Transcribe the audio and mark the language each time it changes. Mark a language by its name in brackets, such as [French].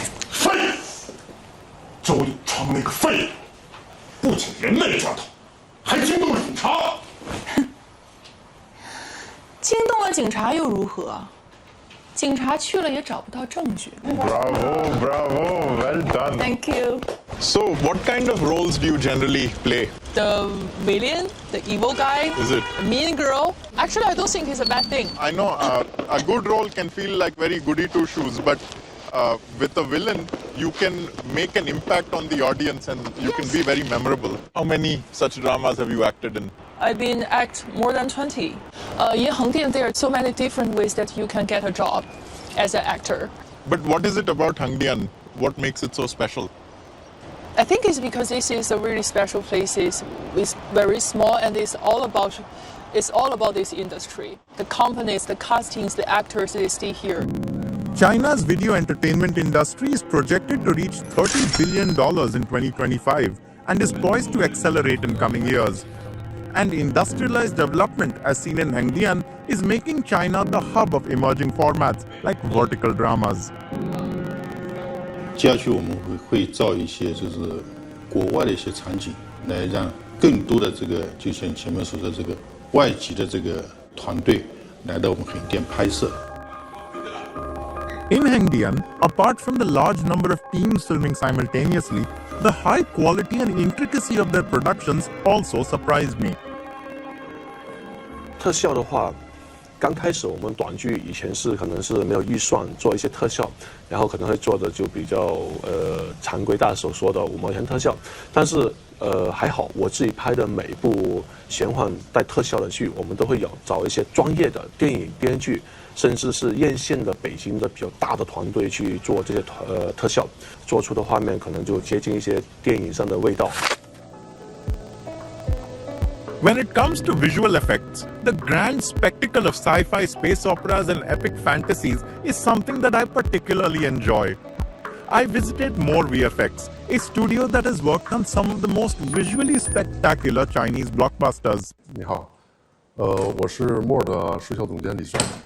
[Chinese] 废！周永昌那个废物，不仅人没抓到，还惊动了警察。惊动了警察又如何？警察去了也找不到证据。 [English] Bravo, bravo, well done. Thank you. So, what kind of roles do you generally play? The villain, the evil guy, Is it? the mean girl. Actually, I don't think it's a bad thing. I know a good role can feel like very goody two shoes, but with a villain, you can make an impact on the audience and you can be very memorable. How many such dramas have you acted in? I've been act more than 20. In Hangdian, there are so many different ways that you can get a job as an actor. But what is it about Hangdian? What makes it so special? I think it's because this is a really special place. It's very small and it's all about this industry. The companies, the castings, the actors, they stay here. China's video entertainment industry is projected to reach $30 billion in 2025 and is poised to accelerate in coming years. And industrialized development, as seen in Hangdian, is making China the hub of emerging formats like vertical dramas. [Chinese] 接下去我们会造一些就是国外的一些场景，来让更多的这个就像前面所说的这个外籍的这个团队来到我们横店拍摄。 [English] In Hangdian, apart from the large number of teams filming simultaneously, the high quality and intricacy of their productions also surprised me. [Chinese] 特效的话，刚开始我们短剧以前可能是没有预算做一些特效，然后可能会做的就比较常规大手说的5毛钱特效，但是还好我自己拍的每一部玄幻带特效的剧，我们都会找一些专业的电影编剧，甚至是院线的北京的比较大的团队去做这些特效，做出的画面可能就接近一些电影上的味道。 [English] When it comes to visual effects, the grand spectacle of sci-fi space operas and epic fantasies is something that I particularly enjoy. I visited More VFX, a studio that has worked on some of the most visually spectacular Chinese blockbusters. [Chinese] 你好，我是 More 的视效总监李帅。